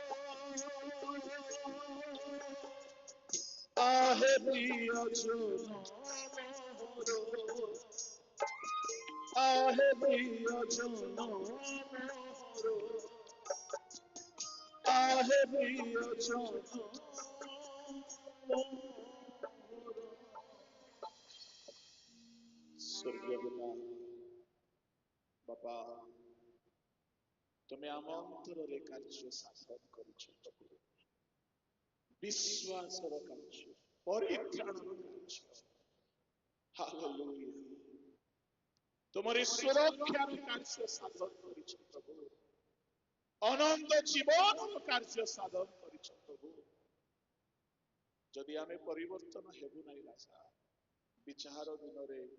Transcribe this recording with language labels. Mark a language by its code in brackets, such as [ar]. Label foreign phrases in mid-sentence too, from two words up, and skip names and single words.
[or] ଆହେ ପ୍ରିୟଜନ ମୋର ଆହେ ପ୍ରିୟଜନ ମୋର ଆହେ ପ୍ରିୟଜନ ସ୍ୱର୍ଗୀୟ ପିତା ବାପା ତୁମେ ଆମ ଅନ୍ତରରେ କାର୍ଯ୍ୟ ସାଧନ କରିଛ ପ୍ରଭୁ ବିଶ୍ୱାସର କାର୍ଯ୍ୟ ପରିତ୍ରାଣର କାର୍ଯ୍ୟ ହାଲେଲୁୟା ତୁମରି ସୁରକ୍ଷାର କାର୍ଯ୍ୟ ସାଧନ କରିଛ ପ୍ରଭୁ ଅନନ୍ତ ଜୀବନର କାର୍ଯ୍ୟ ସାଧନ କରିଛ ପ୍ରଭୁ ଯଦି ଆମେ ପରିବର୍ତ୍ତନ ହେବୁ ନାହିଁ ରାଜା ବିଚାର ଦିନରେ